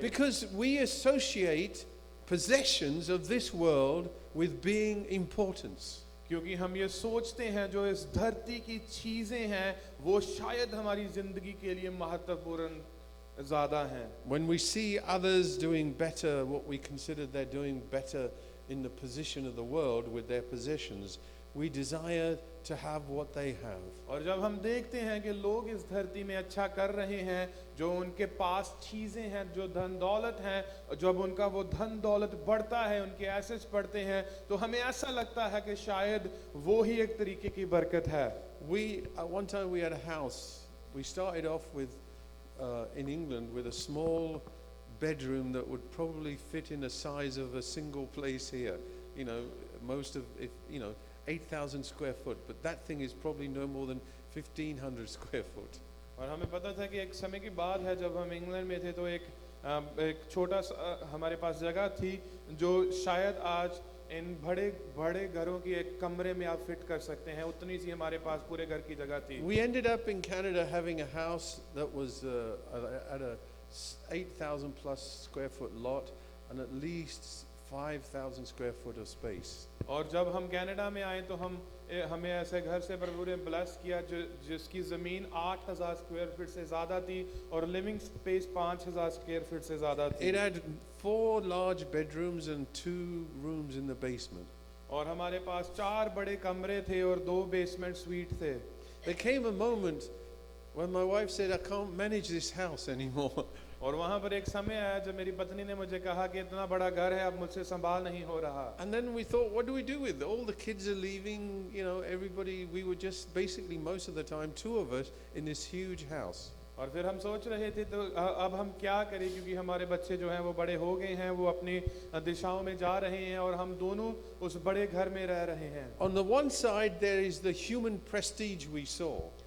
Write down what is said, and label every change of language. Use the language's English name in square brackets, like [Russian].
[English] Because we associate possessions of this world with being importance. [Hindi] क्योंकि हम ये सोचते हैं जो इस धरती की चीजें हैं वो शायद हमारी जिंदगी के लिए महत्वपूर्ण ज्यादा हैं. [English] When we see others doing better, what we consider they're doing better in the position of the world with their possessions, we desire to have what they have. [Hindi] और जब हम देखते हैं कि लोग इस धरती में अच्छा कर रहे हैं, जो उनके पास चीजें हैं, जो धन दौलत हैं, जब उनका वो धन दौलत बढ़ता है, उनके एसेट्स बढ़ते हैं, तो हमें ऐसा लगता है कि शायद वो ही एक तरीके की बरकत है. [English] At one time we had a house. We started off with in England with a small bedroom that would probably fit in the size of a single place here. You know, most of 8,000 square foot, but that thing is probably no more than 1,500 square foot. [Hindi] और हमें पता था कि एक समय की बात है जब हम इंग्लैंड में थे तो एक छोटा सा हमारे पास जगह थी जो शायद आज इन बड़े बड़े घरों की एक कमरे में आप फिट कर सकते हैं, उतनी सी हमारे पास पूरे घर की जगह थी. [English] We ended up in Canada having a house that was at a 8,000 plus square foot lot and at least 5,000 square foot of space. [Hindi] और जब हम कनाडा में आए तो हमें ऐसे घर से प्रभु ने ब्लेस किया जिसकी ज़मीन 8,000 स्क्वायर फीट से ज़्यादा थी और लिविंग स्पेस 5,000 स्क्वायर फीट से ज़्यादा थी. [English] It had 4 large bedrooms and 2 rooms in the basement. [Hindi] और हमारे पास 4 बड़े कमरे थे और 2 बेसमेंट स्वीट थे. [English] There came a moment when my wife said, I can't manage this house anymore. [Hindi] और वहाँ पर एक समय आया जब मेरी पत्नी ने मुझे कहा कि इतना बड़ा घर है अब मुझसे संभाल नहीं हो रहा. [English] And then we thought, what do we do with it? All the kids are leaving, everybody, we were just basically most of the time 2 of us in this huge house. [Hindi] और फिर हम सोच रहे थे तो अब हम क्या करें क्योंकि हमारे बच्चे जो हैं वो बड़े हो गए हैं, वो अपनी दिशाओं में जा रहे हैं और हम दोनों उस बड़े घर में रह रहे हैं. [English] On the one side there is the human prestige we saw.